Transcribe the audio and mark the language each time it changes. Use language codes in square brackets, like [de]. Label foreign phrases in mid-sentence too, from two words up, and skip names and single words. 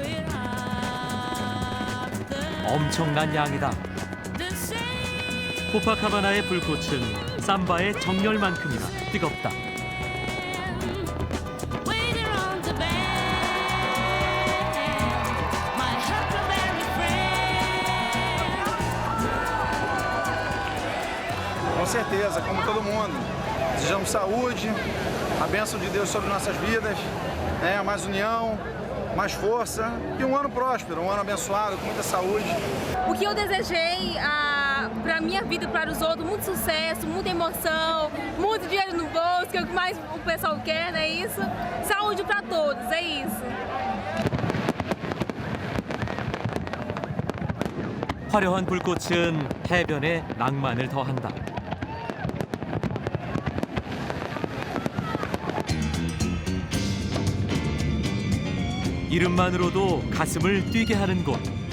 [ko] 엄청난 양이다. 코파카바나의 불꽃은 삼바의 정열만큼이나 뜨겁다. [pt] Com certeza, como todo mundo. Desejamos saúde, a bênção de Deus sobre nossas vidas, mais união, mais força e um ano próspero, um ano abençoado, com muita saúde. O que eu desejei para a minha vida e para os outros, muito sucesso, muita emoção, muito dinheiro no bolso, que é o que mais o pessoal quer, não é isso? Saúde para todos, é isso. [ko] 화려한 불꽃은 해변에 낭만을 더한다. 이름만으로도 가슴을 뛰게 하는 곳.